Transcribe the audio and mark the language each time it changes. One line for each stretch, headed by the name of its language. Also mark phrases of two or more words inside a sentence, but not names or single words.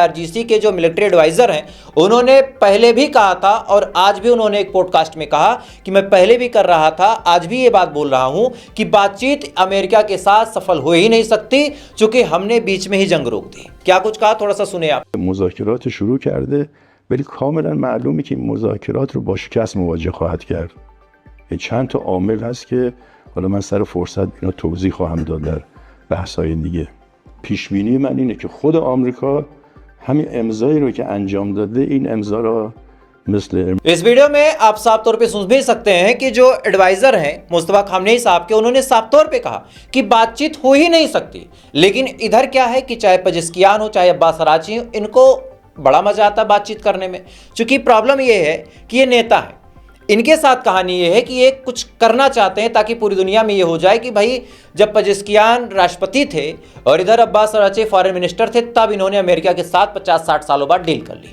Hindi: IRGC के जो
English: military adviser
Hindi: हैं, उन्होंने पहले भी कहा था और आज भी उन्होंने एक पॉडकास्ट में कहा कि मैं पहले भी कर रहा था, आज भी ये बात बोल रहा हूं कि बातचीत अमेरिका के साथ सफल हो ही नहीं सकती, चूंकि हमने बीच में ही जंग रोक दी। क्या कुछ कहा, थोड़ा सा सुने आप।
Persian: مذاکرات شروع کرده ولی کاملا معلومه که این مذاکرات رو با شکست مواجه خواهد کرد. چند تا عامل هست که حالا من سر فرصت اینا توضیح خواهم داد در بحث‌های دیگه. پیش بینی من اینه که خود آمریکا همین امضایی رو که انجام داده این امضا رو مثل
Hindi: इस वीडियो में आप साफ तौर पे सुन भी सकते हैं कि जो एडवाइजर हैं मुस्तफा खामनेई साहब के, उन्होंने साफ तौर पे कहा कि बातचीत हो ही नहीं सकती। लेकिन इधर क्या है कि चाहे पेजेस्कियान हो चाहे अब्बास अराची हो, इनको बड़ा मजा आता है बातचीत करने में। क्योंकि प्रॉब्लम ये है कि ये नेता है, इनके साथ कहानी ये है कि ये कुछ करना चाहते हैं ताकि पूरी दुनिया में ये हो जाए कि भाई जब पेजेस्कियान राष्ट्रपति थे और इधर अब्बास अराची
English: foreign minister
Hindi: थे, तब इन्होंने अमेरिका के साथ 50-60 सालों बाद डील कर ली।